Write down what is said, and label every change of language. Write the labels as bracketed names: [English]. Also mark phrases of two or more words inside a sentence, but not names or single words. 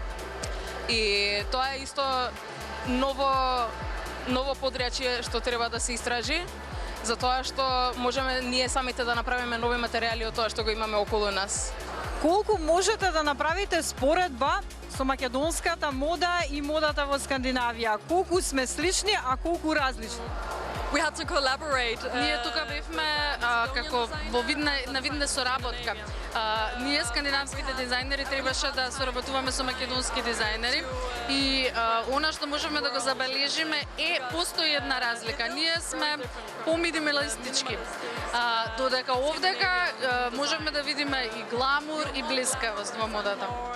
[Macedonian] И тоа е исто ново подрачје што треба да се истражи, затоа што можеме ние самите да направиме нови материјали од тоа што го имаме околу нас. Колку можете да направите споредба со македонската мода и модата во Скандинавија? Колку сме слични, а колку различни? [English] We had to collaborate. [Macedonian] Ние тука бевме како на видна соработка. Ние скандинавските дизајнери требаше да соработуваме со македонски дизајнери и она што можеме да го забележиме постои една разлика. Ние сме поминималистички. Додека овдека можеме да видиме и гламур и блискавост во модата.